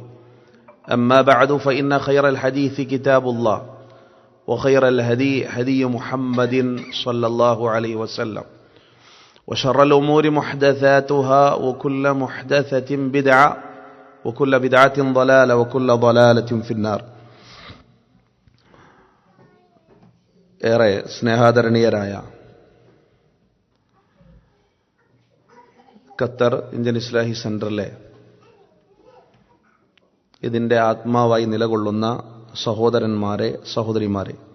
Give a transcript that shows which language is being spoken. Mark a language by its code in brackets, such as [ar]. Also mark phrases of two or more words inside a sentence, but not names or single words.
[ar] أما بعد فإن خير الحديث كتاب الله وخير الهدي هدي محمد صلى الله عليه وسلم وشر الأمور محدثاتها وكل محدثة بدعة وكل بدعة ضلالة وكل ضلالة في النار. [ml] ഏറെ സ്നേഹാദരണീയരായ ഖത്തർ ഇന്ത്യൻ ഇസ്ലാഹി സെന്ററിലെ ഇതിൻ്റെ ആത്മാവായി നിലകൊള്ളുന്ന സഹോദരന്മാരെ, സഹോദരിമാരെ,